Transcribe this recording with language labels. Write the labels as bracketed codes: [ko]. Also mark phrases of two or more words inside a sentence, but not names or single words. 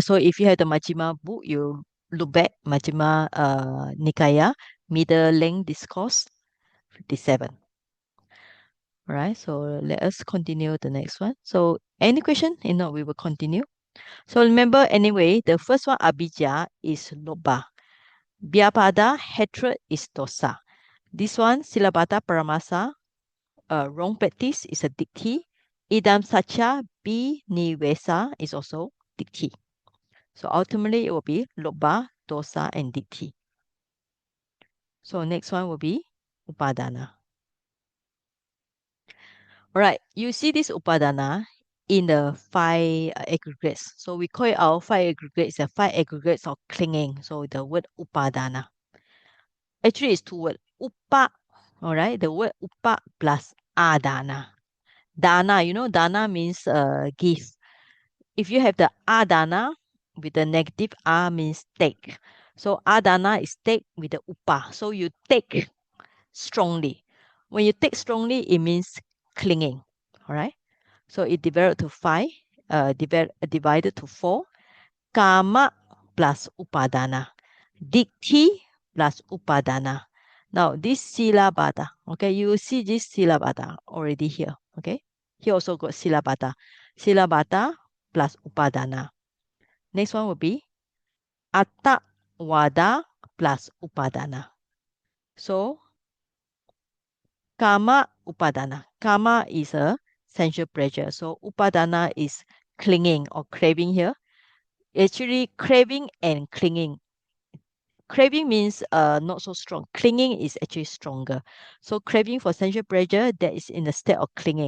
[en] So if you have the Majjhima book, you look back Majjhima Nikaya, Middle Length Discourse 57. All right, so let us continue the next one. So any question? If not, we will continue. So remember anyway, the first one abhijja is loba. Vyapada, hatred is dosa. This one [pi] silabata paramasa, [en] wrong practice is a dikti. [pi] Idam sacha binivesa [en] is also dikti. So ultimately it will be loba, dosa, and dikti. So next one will be upadana. All right, you see this upadana in the five aggregates. So we call it our five aggregates, the five aggregates of clinging. So the word upadana. Actually, it's two words. Upa, all right, the word upa plus adana. Dana, dana means give. If you have the adana with the negative a means take. So adana is take with the upa. So you take strongly. When you take strongly, it means clinging. All right. So it developed to five, divided to four. Kama plus upadana. Dikti plus upadana. Now this silabata, okay, you will see this silabata already here, okay? Here also got silabata. Silabata plus upadana. Next one will be [pi] atta wada [en] plus upadana. So [pi] kama upadana. [en] Kama is a sensual pleasure. So upadana is clinging or craving here. Actually, craving and clinging. Craving means not so strong. Clinging is actually stronger. So craving for sensual pleasure, that is in the state of clinging.